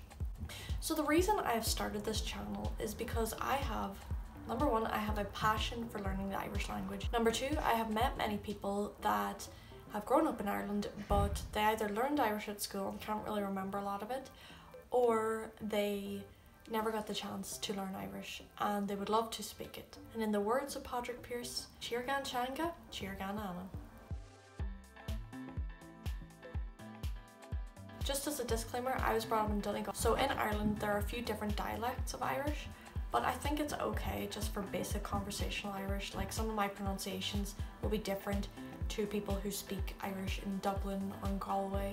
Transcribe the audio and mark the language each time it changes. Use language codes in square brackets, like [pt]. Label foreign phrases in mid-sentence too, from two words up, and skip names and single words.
[en] So the reason I have started this channel is because number one, I have a passion for learning the Irish language. Number two, I have met many people that have grown up in Ireland, but they either learned Irish at school and can't really remember a lot of it, or they never got the chance to learn Irish and they would love to speak it. And in the words of Patrick Pearse, [ga] Tír gan teanga, tír gan ann. [en] Just as a disclaimer, I was brought up in Donegal. So in Ireland, there are a few different dialects of Irish, but I think it's okay just for basic conversational Irish. Like, some of my pronunciations will be different to people who speak Irish in Dublin or in Galway.